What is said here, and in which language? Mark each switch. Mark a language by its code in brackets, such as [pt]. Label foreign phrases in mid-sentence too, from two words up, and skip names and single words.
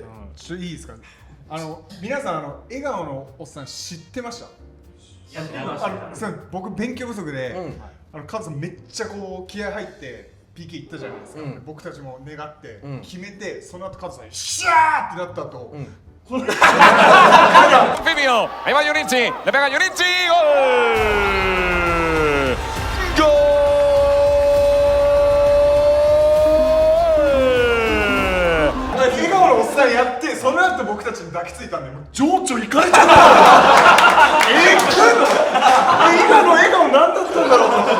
[ja] ちょっといいですかね。皆さん笑顔のおっさん知ってました？僕勉強不足で、カズさんめっちゃこう気合入って PK いったじゃないですか。僕たちも願って決めて、その後カズさんシャーってなった後。 [es] Fabio, ahí va Junichi, le pega Junichi, gol. ¡Gol! [ja] 笑顔のおっさんやって、その後僕たちに抱きついたんで、もう情緒いかれちゃった今の笑顔何だったんだろうと思って。